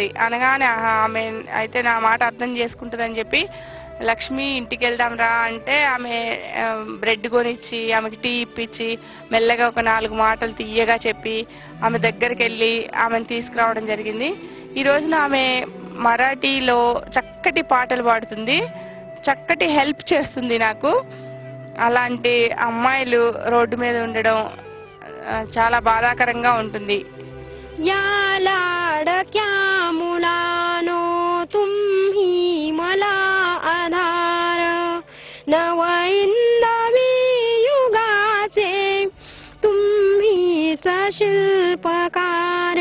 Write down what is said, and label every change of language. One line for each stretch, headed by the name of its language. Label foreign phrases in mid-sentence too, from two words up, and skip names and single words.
Telugu: అనగానే ఆమె అయితే నా మాట అర్థం చేసుకుంటుందని చెప్పి లక్ష్మి ఇంటికి వెళ్దాం రా అంటే ఆమె బ్రెడ్ కొనిచ్చి ఆమెకి టీ ఇప్పించి మెల్లగా ఒక 4 మాటలు తీయగా చెప్పి ఆమె దగ్గరికి వెళ్ళి ఆమెను తీసుకురావడం జరిగింది. ఈ రోజున ఆమె మరాఠీలో చక్కటి పాటలు పాడుతుంది, చక్కటి హెల్ప్ చేస్తుంది నాకు. అలాంటి అమ్మాయిలు రోడ్డు మీద ఉండడం చాలా బాధాకరంగా ఉంటుంది.
Marathi: या लाडक्या मुलानो तुम्ही मला आधार, नवहिंदवी युगाचे तुम्हीच शिल्पकार.